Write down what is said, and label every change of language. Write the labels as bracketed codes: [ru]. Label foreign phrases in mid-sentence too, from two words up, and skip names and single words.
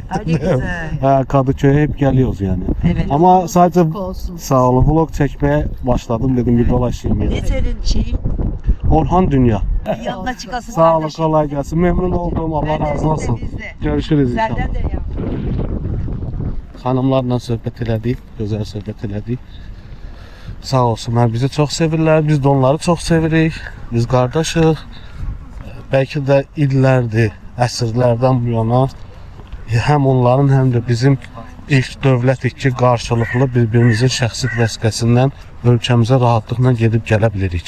[tr] getirdim. güzel. Ha, Kadıköy'e hep geliyoruz yani. Evet. Ama sadece sağ olun, vlog çekmeye başladım, dedim bir dolaşayım yani. Ne senin şeyin? Orhan Dünya. Yanına çıkasın Sağ olun, kardeşim. kolay gelsin. Memnun oldum. Allah Ben de razı olsun. biz de. Görüşürüz inşallah. Senden de ya. [az] Xanımlarla söhbət elədik, gözəl söhbət elədik. Sağ olsunlar, bizi çox sevirlər, biz də onları çox sevirik. Biz qardaşıq. Bəlkə də illərdir, əsrlərdən bu yana həm onların, həm də bizim ilk dövlətik ki, qarşılıqlı bir-birimizin şəxsi vəsiqəsindən ölkəmizə rahatlıqla gedib gələ bilirik.